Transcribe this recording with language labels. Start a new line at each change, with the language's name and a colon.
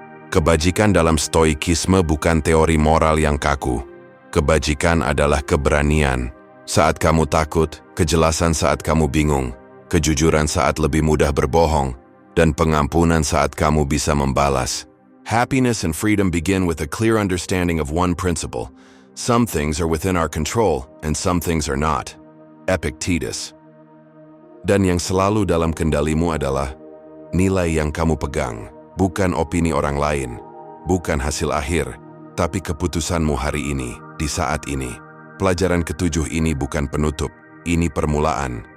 Indonesian: Kebajikan dalam stoikisme bukan teori moral yang kaku. Kebajikan adalah keberanian saat kamu takut, kejelasan saat kamu bingung, kejujuran saat lebih mudah berbohong, dan pengampunan saat kamu bisa membalas.
English: Happiness and freedom begin with a clear understanding of one principle. Some things are within our control, and some things are not. Epictetus.
Indonesian: Dan yang selalu dalam kendalimu adalah nilai yang kamu pegang, bukan opini orang lain, bukan hasil akhir, tapi keputusanmu hari ini, di saat ini. Pelajaran ketujuh ini bukan penutup, ini permulaan.